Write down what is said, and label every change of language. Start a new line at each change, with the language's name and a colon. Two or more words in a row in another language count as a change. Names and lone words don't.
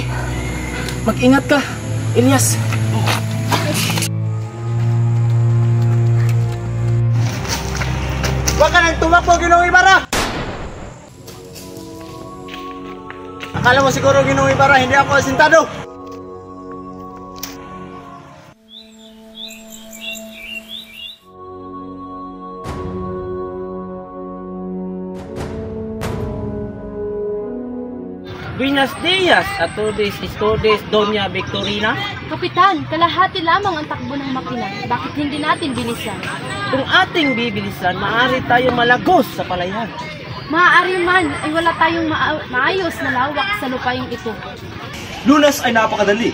Filipino: Mag-ingat ka, Elias! Huwag ka nang tumakbo, Ginoong Ibarra! Akala mo siguro, Ginoong Ibarra, hindi ako asintado!
Spanish: Buenos dias a todos y todas, Doña Victorina.
Filipino: Kapitan, kalahati lamang ang takbo ng makina. Bakit hindi natin bilisan? Kung ating bibilisan, maaari tayo malagos sa palayan. Maaari man ay wala tayong maayos na lawak sa lupayong ito. Lunas ay napakadali.